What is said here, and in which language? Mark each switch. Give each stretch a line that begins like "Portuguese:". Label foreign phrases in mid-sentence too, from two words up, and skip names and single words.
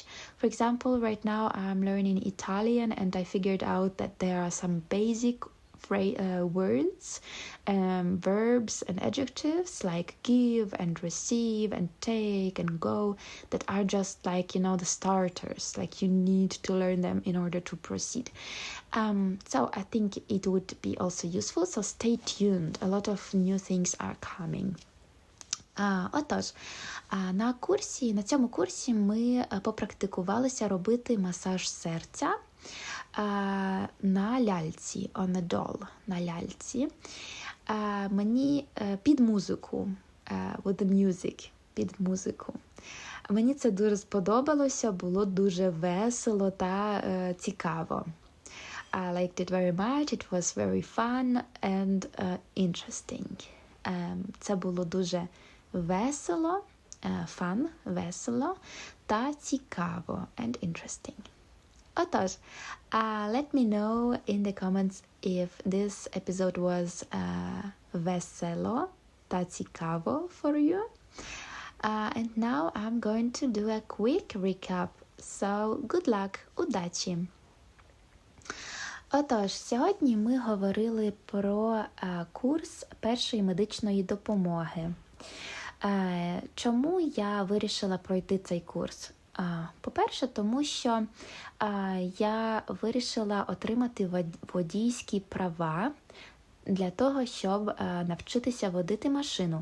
English: For example, right now I'm learning Italian, and I figured out that there are some basic words, verbs and adjectives like give and receive and take and go that are just like, the starters, like you need to learn them in order to proceed. So I think it would be also useful, so stay tuned. A lot of new things are coming.
Ukrainian: Отож, на цьому курсі ми попрактикувалися робити масаж серця на ляльці,
English: on a doll,
Ukrainian: на ляльці. Мені під музику,
English: with the music,
Ukrainian: під музику. Мені це дуже сподобалося, було дуже весело та цікаво.
English: I liked it very much, it was very fun and interesting.
Ukrainian: Це було дуже весело, fun, весело та цікаво
English: and interesting. Отож, let me know in the comments if this episode was
Ukrainian: весело та цікаво
English: for you. And now I'm going to do a quick recap. So, good luck,
Ukrainian: удачі! Отож, сьогодні ми говорили про курс першої медичної допомоги. Чому я вирішила пройти цей курс? По-перше, тому що я вирішила отримати водійські права для того, щоб навчитися водити машину.